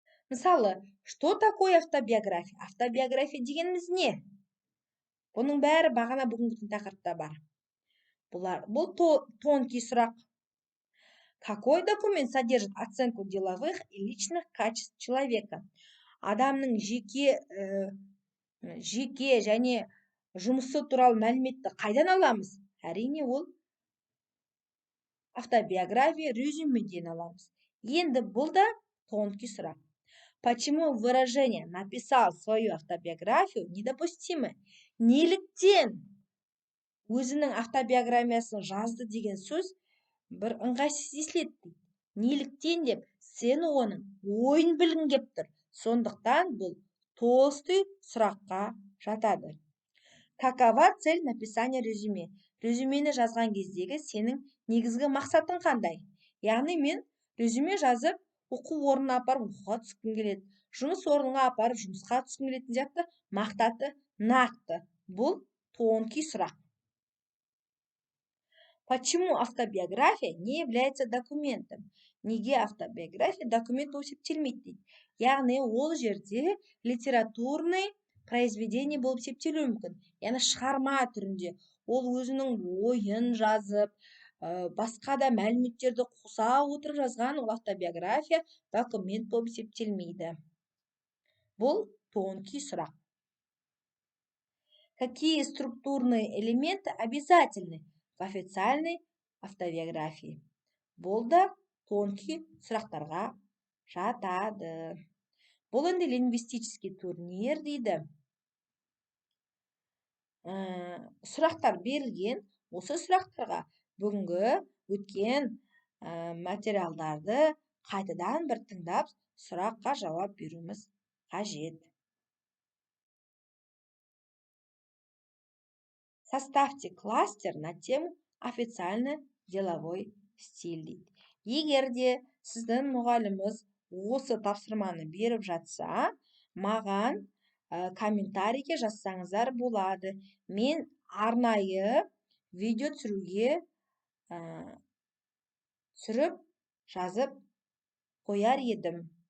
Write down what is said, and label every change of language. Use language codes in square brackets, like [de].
[ru] Мысалы, что такое автобиография? [kk] Автобиография дегеніміз не? Бұның бәрі бағана бүгінгі тақырыпта бар. Бұл тонкий сұрақ. [ru] Какой документ содержит оценку деловых и личных качеств человека? [kk] Адамның жеке және жұмысы туралы мәліметті қайдан аламыз? Әрине, ол автобиография резюмеден аламыз. Енді бұл да тонкий сұрақ. [ru] Почему выражение «написал свою автобиографию» недопустимы? [kk] Неліктен өзінің автобиографиясын жазды деген сөз бір ыңғайсыз естіледі. Неліктен деп сен оның ойын білгің кеп тұр. Сондықтан бұл толстой сұраққа жатады. [ru] Какова цель написания резюме? [kk] Резюмені жазған кездегі сенің негізгі мақсатың қандай? Яғни мен резюме жазып, оқу орнына апарып оқуға түскім келеді. Жұмыс орнына апарып жұмысқа түскім келетін сияқты мақсаты нақты. Бұл тонкий сұрақ. [ru] Почему автобиография не является документом? [kk] Неге автобиография документ болып есептелмейді дейді. Яғни ол жерде [ru] литературный произведение [kk] болып есептелуі мүмкін. Яғни шығарма түрінде. Ол өзінің ойын жазып, басқа да мәліметтерді қоса отырып жазған ол автобиография документ болып есептелмейді. Бұл тонкий сұрақ. [ru] Какие структурные элементы обязательны в официальной автобиографии? [kk] Бұл да тонкий сұрақтарға жатады. Бұл енді [ru] лингвистический турнир [kk] дейді. Сұрақтар берілген. Осы сұрақтарға бүгінгі өткен материалдарды қайтадан бір тыңдап, сұраққа жауап беруіміз қажет. [ru] Составьте кластер на тему официально деловой стиль дейді. [kk] Егер де сіздің мұғаліміңіз осы тапсырманы беріп жатса, маған комментарийге жазсаңыздар болады. Мен арнайы видео түсіруге түсіріп жазып қояр едім.